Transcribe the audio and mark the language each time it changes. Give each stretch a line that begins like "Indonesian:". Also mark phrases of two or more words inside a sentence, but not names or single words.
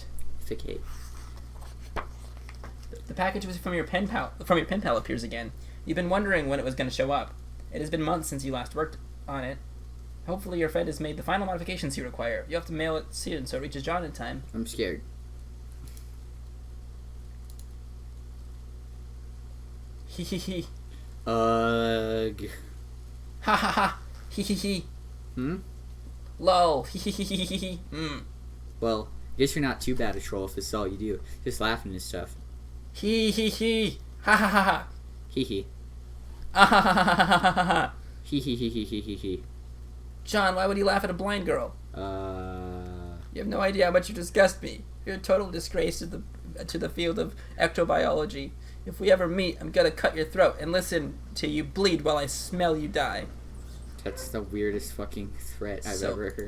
English: Effecate. The package was from your pen pal appears again. You've been wondering when it was going to show up. It has been months since you last worked on it. Hopefully your friend has made the final modifications you require. You have to mail it soon so it reaches John in time. I'm scared. Hee hee hee. Ugh. Ha ha ha. Hee hee hee. Lol. Hee hee hee hee hee hee. Well, I guess you're not too bad a troll if this is all you do. Just laughing and stuff. Hee hee hee. Ha ha ha ha. Hee hee. Ah ha ha ha ha ha ha ha. Hee hee hee hee hee hee hee. John, why would he laugh at a blind girl? You have no idea how much you disgust me. You're a total disgrace to the field of ectobiology. If we ever meet, I'm gonna cut your throat and listen to you bleed while I smell you die. That's the weirdest fucking threat I've ever heard.